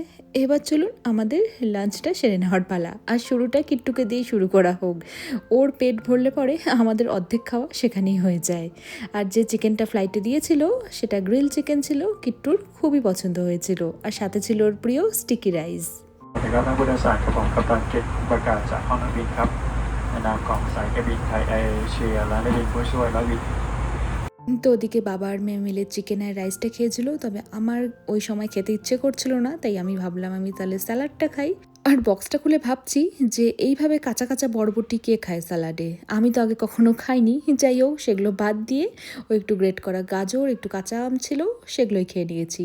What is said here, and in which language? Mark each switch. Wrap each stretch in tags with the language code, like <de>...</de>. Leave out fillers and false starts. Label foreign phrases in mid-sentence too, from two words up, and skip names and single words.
<bn>এবার চলুন আমাদের লাঞ্চটা সেরে নেওয়ার পালা, আর শুরুটা কিট্টুকে দিয়ে শুরু করা হোক। ওর পেট ভরলে পরে আমাদের অর্ধেক খাওয়া সেখানেই হয়ে যায়। আর যে চিকেনটা ফ্লাইটে দিয়েছিল সেটা গ্রিল চিকেন ছিল, কিট্টুর খুবই পছন্দ হয়েছিল, আর সাথে ছিল ওর প্রিয় স্টিকি রাইস।</bn> <th>ครับท่านผู้โดยสารกับผมกัปตันเก็ตประกาศจากห้องนักบินครับในนามของสายการบินไทยแอร์เอเชียและนักบินผู้ช่วยนักบิน</th> <bn>তো ওদিকে বাবা আর মেয়ে মিলে চিকেন আর রাইসটা খেয়েছিল, তবে আমার ওই সময় খেতে ইচ্ছে করছিল না, তাই আমি ভাবলাম আমি তাহলে স্যালাডটা খাই। আর বক্সটা খুলে ভাবছি যে এইভাবে কাঁচা কাঁচা বরবটি কে খায় স্যালাডে, আমি তো আগে কখনো খাইনি। যাই হোক, সেগুলো বাদ দিয়ে ও একটু গ্রেট করা গাজর, একটু কাঁচা আম ছিল, সেগুলোই খেয়ে নিয়েছি।</bn>